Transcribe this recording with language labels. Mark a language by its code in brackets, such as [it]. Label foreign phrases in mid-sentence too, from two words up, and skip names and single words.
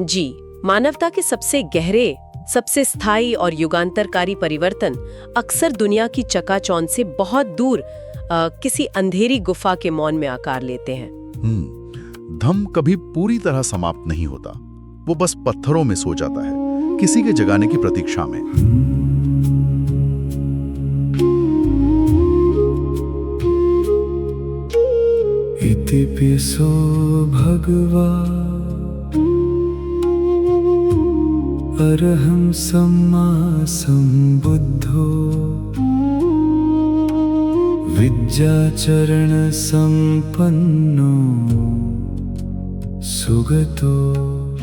[hi] जी, मानवता के सबसे गहरे, सबसे स्थायी और युगांतरकारी परिवर्तन अक्सर दुनिया की चकाचौंध से बहुत दूर किसी अंधेरी गुफा के मौन में आकार लेते हैं। धम्म कभी पूरी तरह समाप्त नहीं होता, वो बस पत्थरों में सो जाता है, किसी के जगाने की प्रतीक्षा में। [pi] इतिपिसो भगवा अरहं सम्मा सम्बुद्धो विद्याचरण संपन्नो सुगतो